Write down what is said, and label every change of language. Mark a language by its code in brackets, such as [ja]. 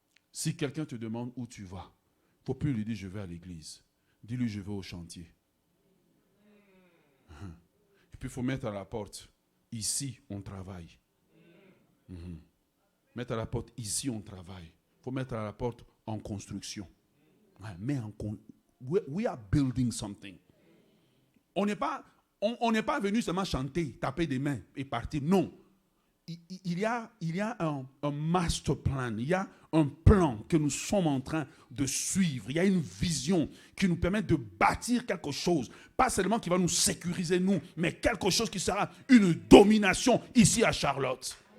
[fr] Si quelqu'un te demande où tu vas, il ne faut plus lui dire je vais à l'église. Dis-lui je vais au chantier. Et puis il faut mettre à la porte, ici on travaille. Mettre à la porte, ici on travaille. Il faut mettre à la porte en construction. [en] Mais we are building something. [fr] On n'est pas venu seulement chanter, taper des mains et partir. Non. Il y a un master plan, il y a un plan que nous sommes en train de suivre. Il y a une vision qui nous permet de bâtir quelque chose. Pas seulement qui va nous sécuriser nous, mais quelque chose qui sera une domination ici à Charlotte.